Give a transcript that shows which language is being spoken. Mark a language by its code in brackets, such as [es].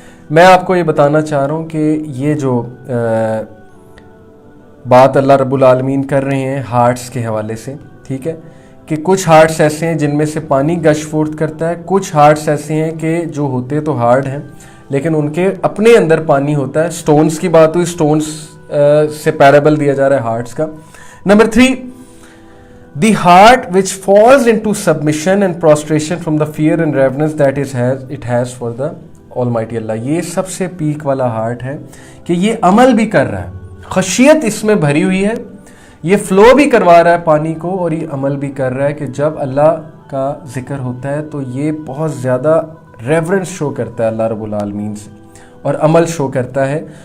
[ur] میں آپ کو یہ بتانا چاہ رہا ہوں کہ یہ جو بات اللہ رب العالمین کر رہے ہیں ہارٹس کے حوالے سے, ٹھیک ہے, کہ کچھ ہارٹس ایسے ہیں جن میں سے پانی گش فورتھ کرتا ہے, کچھ ہارٹس ایسے ہیں کہ جو ہوتے تو ہارڈ ہیں لیکن ان کے اپنے اندر پانی ہوتا ہے. سٹونز کی بات ہوئی, سٹونز سے پیرابل دیا جا رہا ہے ہارٹس کا. [en] Number 3, the heart which falls into submission and prostration from the fear and reverence that it has for the Almighty Allah. [ur] یہ سب سے پیک والا ہارٹ ہے کہ یہ عمل بھی کر رہا ہے, خشیت اس میں بھری ہوئی ہے, یہ فلو بھی کروا رہا ہے پانی کو, اور یہ عمل بھی کر رہا ہے کہ جب اللہ کا ذکر ہوتا ہے تو یہ بہت زیادہ ریورنس شو کرتا ہے اللہ رب العالمین سے, اور عمل شو کرتا ہے.